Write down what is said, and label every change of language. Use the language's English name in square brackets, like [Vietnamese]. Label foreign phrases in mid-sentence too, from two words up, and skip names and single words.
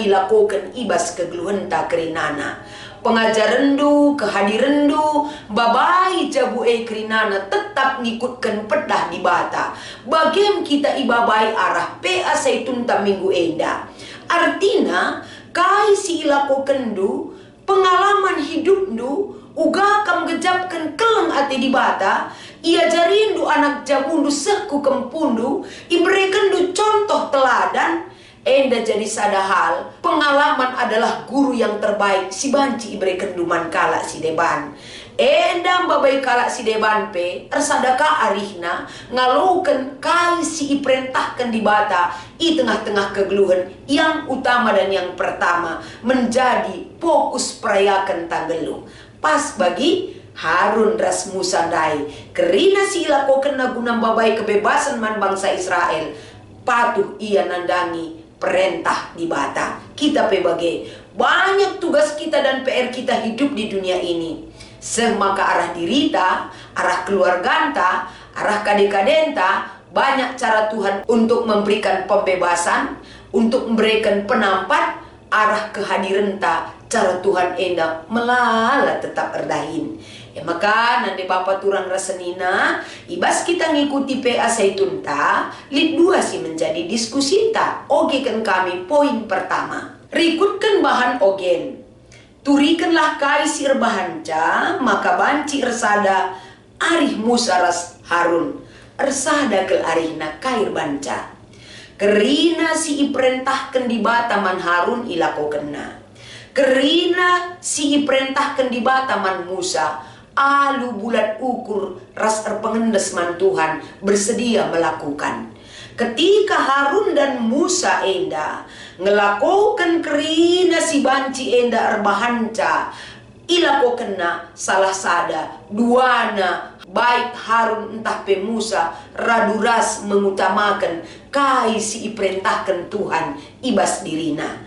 [Batak Karo] ilakokan ibas kegeluhenta kerinana pengajarandu kehadirandu babai jabue kerinana tetap ngikutkan pedah di bata bagem kita ibabai arah asaitun ta minggu enda artina kai si ilakokendu [Indonesian] pengalaman hidupnu [Batak Karo] uga kam gejapkan keleng ate di bata Ia jarindu anak jabundu seku kempundu, iberikan du contoh teladan. Enda jadi sadahal, [Indonesian] pengalaman adalah guru yang terbaik. [Batak Karo] Si banci iberikan duman kala si deban. Enda babai kala si deban pe, ersadaka arihna, ngalukan kai si iperintahkan di bata, i tengah-tengah kegeluhan [Indonesian] yang utama dan yang pertama, menjadi fokus [Batak Karo] perayakan tanggelu. Pas bagi Harun ras Musa dai, kerina si ilakokan nagunam babai kebebasan man bangsa Israel, patuh ia nandangi perintah di bata. [Indonesian] Kita pebagai banyak tugas kita dan PR kita hidup di dunia ini. [Batak Karo] Semaka arah dirita, arah keluarganta, arah kadekadenta, [Indonesian] banyak cara Tuhan untuk memberikan pembebasan, untuk memberikan penampat, arah kehadiranta, [Batak Karo] cara Tuhan enda melala tetap erdahin. Maka nanti Bapak turang rasenina, ibas kita ngikuti PA Zaitun ta, lid 2 sih menjadi diskusi ta. Oge kan kami poin pertama. Rikutkan bahan ogen. Turikanlah kai sir bahan ca, maka banci ersada arih Musa ras Harun. Ersada ke arihna kair banca. Kerina si iperintahkan di bataman Harun ilakokenna. Kerina si iperintahkan di bataman Musa. Alu bulat ukur ras terpengendes man Tuhan [Indonesian] bersedia melakukan. Ketika Harun dan Musa [Batak Karo] enda ngelakukan kerina si banci enda erbahanca, ilakokenna salah sada duana baik Harun entah pe Musa raduras [Indonesian] mengutamakan kai si iperintahkan Tuhan [Batak Karo] ibas dirina.